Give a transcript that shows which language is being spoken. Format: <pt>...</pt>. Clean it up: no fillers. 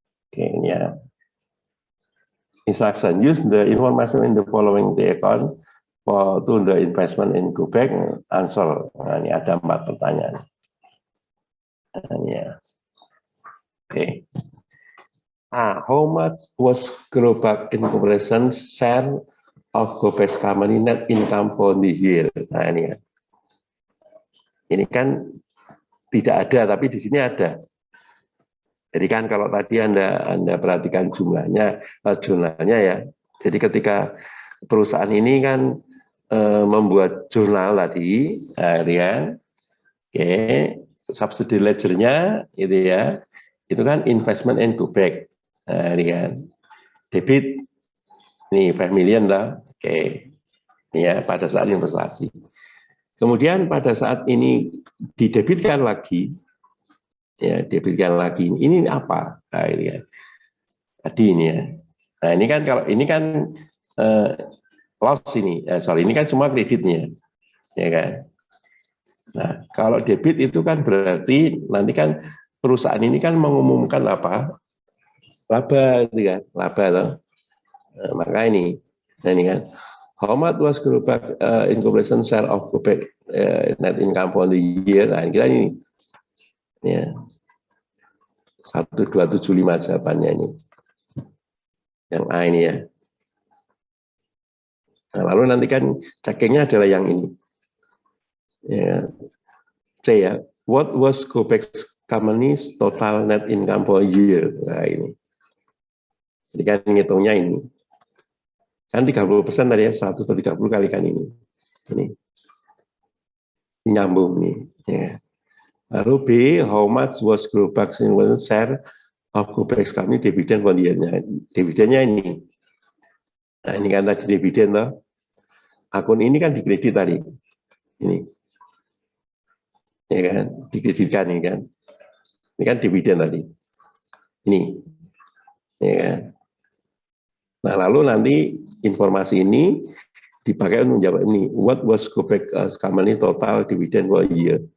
<id>Oke, ini ya.</id> <en>Instruction, use the information in the following the account for to the investment in Gobek, answer.</en> <id>Nah, ini ada 4 pertanyaan. Nah, ini ya. Oke.</id> <en>How much was Grobak Incorporation share of Gobek company net income for the year?</en> <id>Nah, ini ya. Ini kan tidak ada, tapi di sini ada. Jadi kan kalau tadi Anda perhatikan jumlahnya ya. Jadi ketika perusahaan ini kan membuat jurnal tadi, ya, subsidy ledger-nya itu ya, itu kan investment in Gobek, kan, debit, nih 5 million lah, ya pada saat investasi. Kemudian pada saat ini didebitkan lagi. Ya, diberikan lagi. Ini apa? Nah, ini ya. Tadi ini ya. Nah, ini kan kalau ini kan loss ini, ini kan semua kreditnya, ya kan. Nah, kalau debit itu kan berarti nanti kan perusahaan ini kan mengumumkan apa? Laba, gitu kan? Laba loh. Nah, maka ini, nah ini kan.</id> <en>How much was Grobak Incorporation share of Gobek net income for the year?</en> <id>Nah, kita ini. Ya. 1275 jawabannya ini. Yang A ini ya. Nah, lalu nanti kan cekingnya adalah yang ini. Ya. C ya.</id> <en>What was Gobek company's total net income for a year?</en> <id>Nah ini. Jadi kan ngitungnya ini. Kan 30% tadi ya, 1/30 kalikan ini. Ini. Nyambung nih. Ya. Lalu B,</id> <en>how much was Grobak's share of Gobek company dividen for the year-nya?</en> <id>Dividennya ini. Nah ini kan tadi dividen toh. Akun ini kan dikredit tadi. Ini. Ya kan, dikreditkan ini kan. Ini kan dividen tadi. Ini. Ya kan. Nah, lalu nanti informasi ini dipakai untuk menjawab ini.</id> <en>What was Gobek company total dividend for a year?</en>